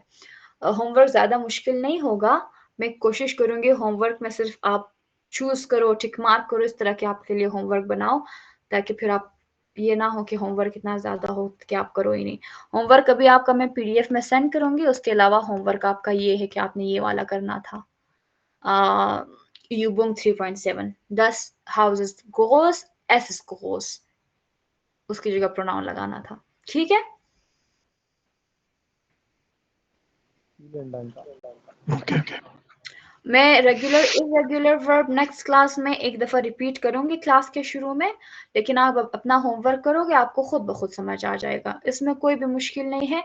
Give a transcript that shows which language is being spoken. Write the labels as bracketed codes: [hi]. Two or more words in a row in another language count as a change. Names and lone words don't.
[hi] होमवर्क ज़्यादा मुश्किल नहीं होगा। मैं कोशिश करूँगी होमवर्क में सिर्फ आप चूज करो, टिक मार्क करो, इस तरह के आपके लिए होमवर्क बनाओ, ताकि फिर आप ये ना हो कि होमवर्क इतना ज़्यादा हो कि आप करो ही नहीं। होमवर्क अभी आपका मैं PDF में सेंड करूँगी। उसके अलावा होमवर्क आपका ये है कि आपने ये वाला करना था। [de] Übung 3.7, das Haus ist groß, es ist groß, [hi] उसकी जगह प्रोनाउन लगाना था, ठीक है? ओके। मैं [en] regular irregular verb next class [hi] में एक दफ़ा रिपीट करूंगी क्लास के शुरू में, लेकिन आप अपना होमवर्क करोगे, आपको खुद ब खुद समझ आ जाएगा, इसमें कोई भी मुश्किल नहीं है।